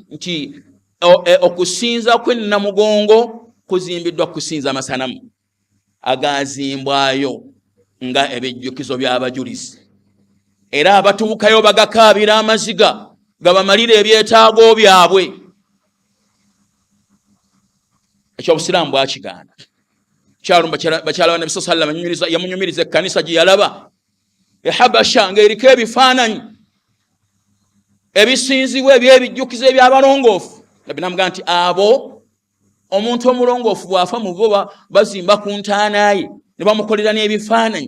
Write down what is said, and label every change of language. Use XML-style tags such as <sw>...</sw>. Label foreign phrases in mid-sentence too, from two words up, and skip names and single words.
<lg>Nti okusinza kwe Namugongo kuzimbiddwa kusinza amasanamu agazimbwayo nga ebijjukizo by'abajulizi, era abatuukayo bagakaabira amaziga gabamalira ebyetaago byabwe. Ekyobusiraamu bwakigaana. Bakyala wa Nabi</lg> <ar>sallallahu alayhi wa sallam</ar> <lg>yamunyumiriza ekkanisa gye yalaba e Habasha ng'eriko ebifaananyi ebisinzibwa eby'ebijjukizo eby'abalongoofu. Nabbi n'amugamba nti abo omuntu omulongoofu bw'afa mu bo bazimba ku ntaana ye ne bamukolera n'ebifaananyi.</lg>